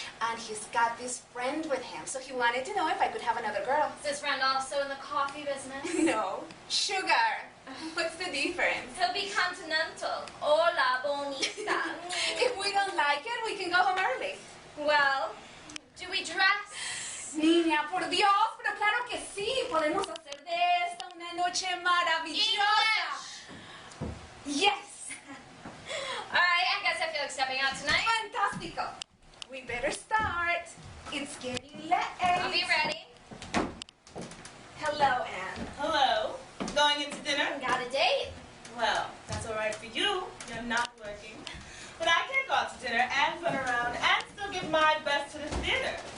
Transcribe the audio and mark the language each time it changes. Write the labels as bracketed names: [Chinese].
[English] And he's got this friend with him, so he wanted to know if I could have another girl. Is this friend also in the coffee business? No, sugar. What's the difference? He'll be continental. [Spanish] Hola, bonita. [English] If we don't like it, we can go home early. Well, do we dress? [Spanish] Niña, por Dios, pero claro que sí. Podemos hacer de esta una noche maravillosa. [English] Yes. All right, I guess I feel like stepping out tonight. Fantastico. We better start. It's getting late. I'll be ready. Hello, Anne. Hello. Going into dinner? Got a date. Well, that's all right for you. You're not working. But I can go out to dinner and run around and still give my best to the theater.